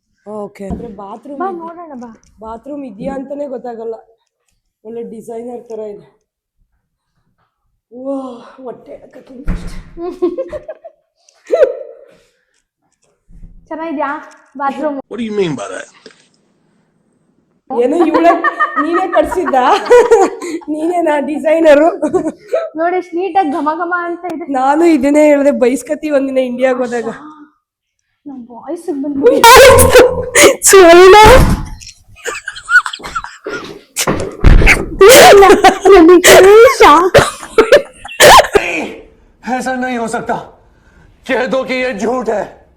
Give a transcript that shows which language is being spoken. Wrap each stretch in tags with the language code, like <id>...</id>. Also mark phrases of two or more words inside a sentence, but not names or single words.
<kn>ಓಕೆ. ಅಂದ್ರೆ ಬಾತ್ರೂಮ್ ನೋಡೋಣ ಬಾ. ಬಾತ್ರೂಮ್ ಇದೆಯಾ ಅಂತಾನೆ ಗೊತ್ತಾಗಲ್ಲ. ಒಳ್ಳೆ ಡಿಸೈನರ್ ತರ ಇದೆ. ವಾ, ಹೊಟ್ಟೆ ಚೆನ್ನಾಗಿದ್ಯಾ ಬಾತ್ರೂಮ್?</kn> <en>What do you mean by that?</en> <kn>ಏನೋ ನೀನೇ ಕಟ್ಸಿದ್ದ? ನೀನೇನಾ ಡಿಸೈನರು? ನೋಡಿ ಎಷ್ಟು ನೀಟಾಗಿ ಘಮ ಘಮ ಅಂತ ಇದೆ. ನಾನು ಇದನ್ನೇ ಹೇಳಿದೆ, ಬೈಸ್ಕತಿ ಒಂದಿನ ಇಂಡಿಯಾಗ ಹೋದಾಗ. ನಮ್ಮ ವಾಯ್ಸ್ ಬಂದು</kn> <hi>ऐसा नहीं हो सकता, कह दो कि ये झूठ है.</hi>